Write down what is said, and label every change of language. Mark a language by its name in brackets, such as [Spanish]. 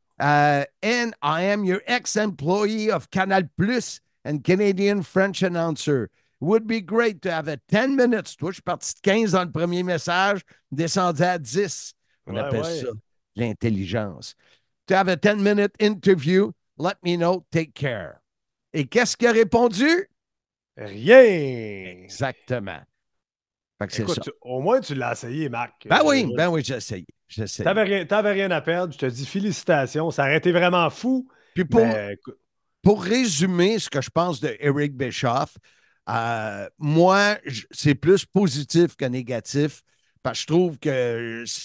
[English] And I am your ex-employee of Canal Plus and Canadian French announcer. Would be great to have a 10 minutes. [French] Toi, je suis parti de 15 dans le premier message, descendu à 10. On appelle ça l'intelligence. [English] To have a 10-minute interview, let me know, take care. [French] Et qu'est-ce qu'il a répondu? Rien! Exactement. Fait que c'est Écoute, ça. au moins, tu l'as essayé, Marc. Ben oui, j'ai essayé. T'avais rien à perdre. Je te dis félicitations. Ça aurait été vraiment fou. Puis Mais pour résumer ce que je pense de Eric Bischoff, moi, c'est plus positif que négatif, parce que je trouve que